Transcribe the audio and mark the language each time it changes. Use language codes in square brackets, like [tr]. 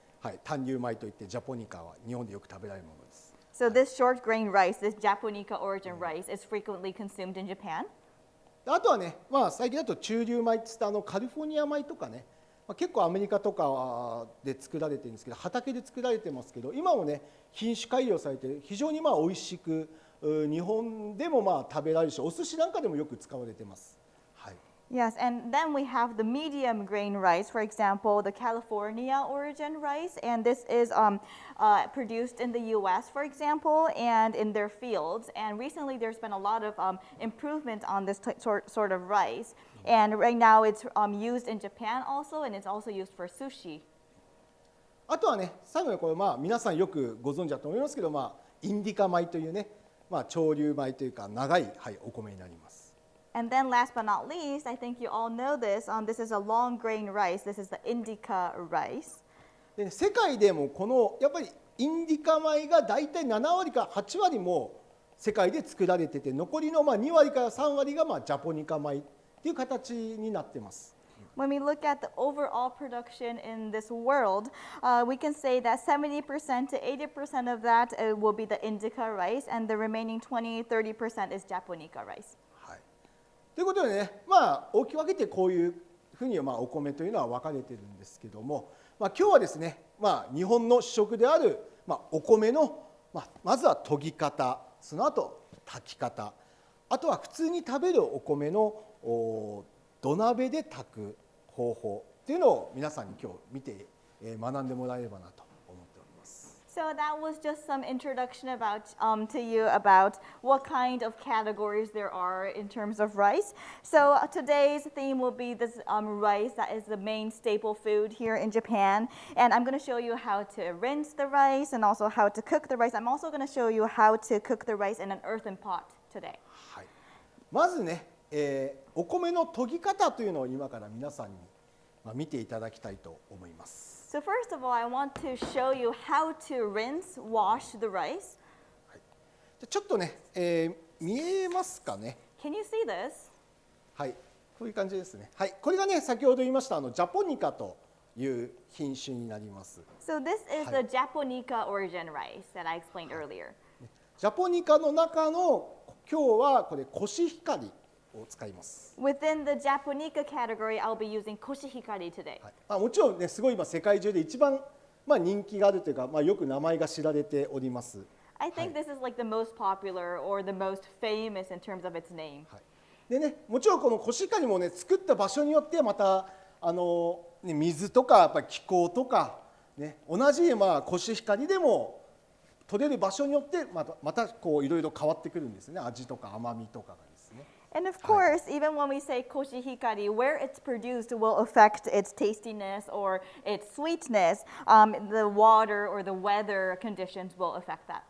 [ja] はい、単乳米といってジャポニカは日本でよく食べられるものです。 [en] So this short grain rice, this Japonica origin rice, is frequently consumed in Japan. [ja] あとはね、最近だと中粒米って言ってカリフォルニア米とかね、結構アメリカとかで作られてるんですけど、畑で作られてますけど、今もね品種改良されて非常に美味しく日本でも食べられるし、お寿司なんかでもよく使われてます。はい。 [en] Yes, and then we have the medium grain rice, for example, the California origin rice, and this is produced in the US, for example, and in their fields. And recently there's been a lot of improvement on this sort of rice. And right now it's used in Japan also, and it's also used for sushi. [ja] あとはね、最後にこれ皆さんよくご存知だと思いますけど、インディカ米というね、潮流米というか長い、お米になります。 [en] And then last but not least, I think you all know this. This is a long grain rice. This is the Indica Rice. [ja] で、世界でもこのやっぱりインディカ米がだいたい7割か8割も世界で作られてて、残りの2割から3割がジャポニカ米っていう形になってます。 [en] When we look at the overall production in this world, we can say that 70% to 80% of that will be the Indica rice, and the remaining 20-30% is Japonica rice. [ja] ということでね、大きく分けてこういうふうにお米というのは分かれてるんですけども、今日はですね、日本の主食である、お米の、まずは研ぎ方、その後炊き方、あとは普通に食べるお米の土鍋で炊く方法っていうのを皆さんに今日見て学んでもらえればなと思っております。 [en] So that was just some introduction to you about what kind of categories there are in terms of rice. So today's theme will be this rice that is the main staple food here in Japan. And I'm going to show you how to rinse the rice and also how to cook the rice. I'm also going to show you how to cook the rice in an earthen pot today. [ja] はい、まずね、お米の研ぎ方というのを今から皆さんに見ていただきたいと思います。 [en] So first of all, I want to show you how to rinse, wash the rice. [ja] はい、ちょっとね、見えますかね。 [en] Can you see this? [ja] はい、こういう感じですね。はい、これがね、先ほど言いましたジャポニカという品種になります。 [en] So this is the Japonica origin rice that I explained earlier. [ja] ジャポニカの中の今日はこれコシヒカリを使います。 [en] Within the Japonica category, I'll be using koshihikari today. [ja] はい、もちろんね、すごい今世界中で一番人気があるというか、よく名前が知られております。 [en] I think this is like the most popular or the most famous in terms of its name. [ja] はい、でね、もちろんこのコシヒカリもね、作った場所によってまた水とかやっぱり気候とかね、同じコシヒカリでも取れる場所によってまたこういろいろ変わってくるんですね。味とか甘みとかがですね。 [en] And of course, even when we say koshihikari, where it's produced will affect its tastiness or its sweetness. The water or the weather conditions will affect that.